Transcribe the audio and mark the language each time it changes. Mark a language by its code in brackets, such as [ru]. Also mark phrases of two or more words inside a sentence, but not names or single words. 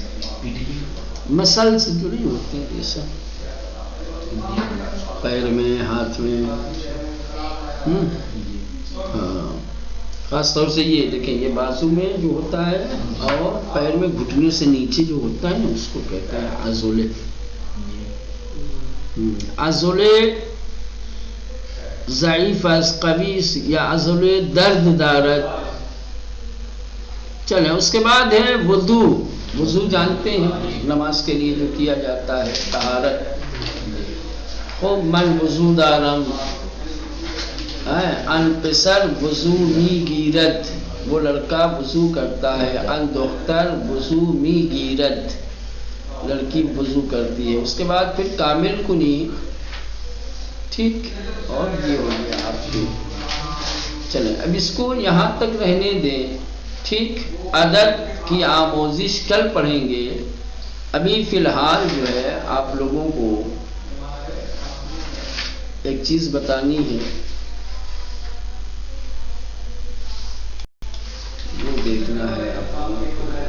[ur] مسلس جڑی ہوتے ہیں یہ سب پیر میں، ہاتھ میں. ہاں خاص طور سے یہ دیکھیں، یہ بازو میں جو ہوتا ہے اور پیر میں گھٹنے سے نیچے جو ہوتا ہے نا اس کو کہتے ہیں عضلے. [fa] عضلے ضعیف از قویس یا عضلے درد دارد. [ur] چلیں. اس کے بعد ہے وضو. وضو جانتے ہیں نماز کے لیے جو کیا جاتا ہے، طہارت. [fa] خوب من وضو دارم، ان پسر وضو می گیرد، [ur] وہ لڑکا وضو کرتا ہے. [fa] ان دختر وضو می گیرد، [ur] لڑکی وضو کرتی ہے. اس کے بعد پھر [fa] کامل کنی. [ur] ٹھیک. اور یہ ہو گیا آپ کے. چلیں اب اس کو یہاں تک رہنے دیں. ٹھیک، عدد کی آموزش کل پڑھیں گے. ابھی فی الحال جو ہے آپ لوگوں کو ایک چیز بتانی ہے، وہ دیکھنا ہے آپ لوگوں کو.